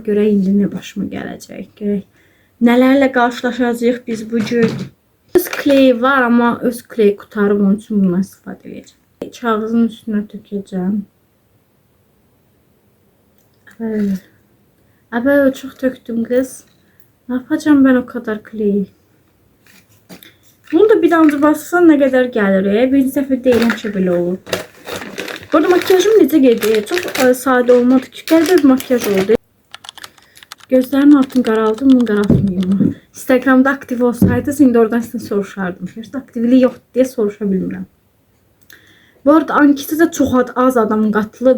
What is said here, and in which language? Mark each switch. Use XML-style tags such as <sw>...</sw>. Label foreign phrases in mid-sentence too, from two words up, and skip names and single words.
<az>Görək indi nə başıma gələcək. Görək nələrlə qarşılaşacağıq biz bu gün. Öz kleyi var, amma öz kleyi qutarım, onun üçün bundan istifadə edəcəm. Kağızın üstünə tökəcəm. Əbəl çox töktüm qız.</az> <tr>Ne yapacağım ben o kadar kleyi? Bunu da bir damcı bassan ne kadar gəlir?</tr> <az>Birinci dəfə deyil, həmişə belə olur. Bu arada makyajım necə gedir? Çox sadə olmadı ki, qəribə bir makyaj oldu. Gözlərimin altını qaraldım, bunu qaraltmayayım. Instagramda aktiv olsaydınız, indi oradan sizdən soruşardım. Gerçi aktivliyi yox deyə soruşa bilmirəm. Bu arada anketə çox az adamın qatılıb.</az>